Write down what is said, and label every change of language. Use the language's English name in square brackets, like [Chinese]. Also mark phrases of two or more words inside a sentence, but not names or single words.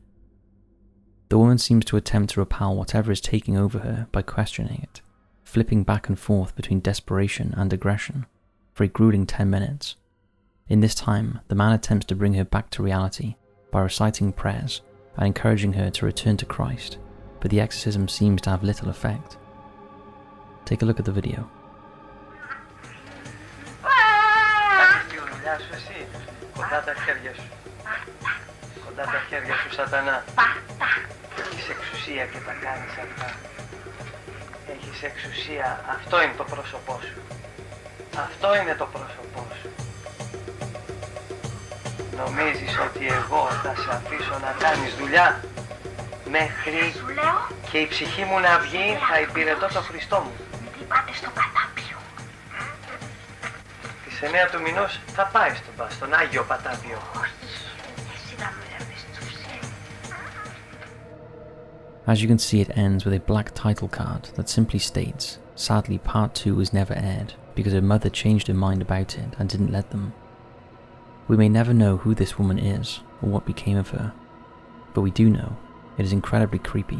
[English] The woman seems to attempt to repel whatever is taking over her by questioning it, flipping back and forth between desperation and aggression for a grueling 10 minutes. In this time, the man attempts to bring her back to reality by reciting prayers and encouraging her to return to Christ, but the exorcism seems to have little effect. Take a look at the video. [Greek] Κοντά τα χέρια σου. Κοντά τα χέρια σου, σατανά. Έχεις εξουσία και τα κάνεις αυτά. Έχεις εξουσία. Αυτό είναι το πρόσωπό σου. Αυτό είναι το πρόσωπό σου. Νομίζεις ότι εγώ θα σε αφήσω να κάνεις δουλειά μέχρι και η ψυχή μου να βγει, θα υπηρετώ το Χριστό μου. Τι πάτε στο Πατάπιο. Τις 9 του μηνός θα πάει στον Άγιο Πατάπιο. Εσύ να με εμπιστούσαι. [English] As you can see, it ends with a black title card that simply states, "Sadly, part 2 was never aired because her mother changed her mind about it and didn't let them." We may never know who this woman is or what became of her, but we do know it is incredibly creepy.